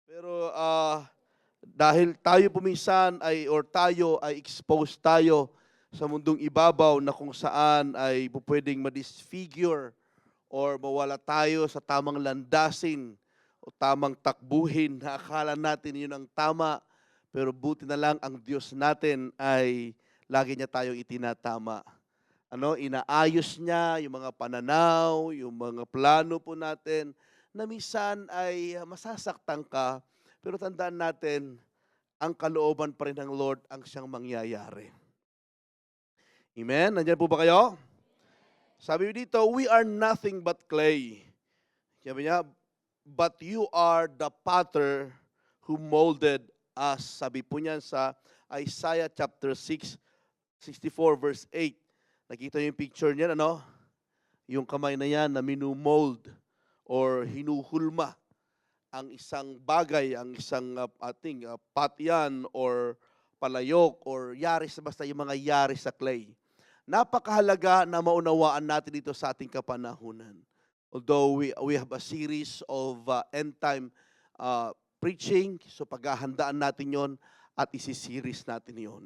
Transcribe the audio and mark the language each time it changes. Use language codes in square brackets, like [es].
[tl] Pero dahil tayo puminsan tayo ay exposed tayo sa mundong ibabaw na kung saan ay pwedeng ma-disfigure or mawala tayo sa tamang landasin o tamang takbuhin na akala natin yun ang tama, pero buti na lang ang Diyos natin ay lagi niya tayong itinatama. Inaayos niya yung mga pananaw, yung mga plano po natin na minsan ay masasaktan ka, pero tandaan natin, ang kalooban pa rin ng Lord ang siyang mangyayari. Amen? Nandiyan po ba kayo? Sabi dito, [en] we are nothing but clay. [tl] Sabi niya, [en] but you are the potter who molded us. [tl] Sabi po niyan sa Isaiah chapter 6, 64 verse 8. Nakita niyo yung picture niyan, ano? Yung kamay na yan na minumold or hinuhulma ang isang bagay, ang isang patyan or palayok or yaris, basta yung mga yaris sa clay. Napakahalaga na maunawaan natin dito sa ating kapanahunan. [en] Although we have a series of end time preaching, [tl] so paghahandaan natin yon at isi-series natin yon.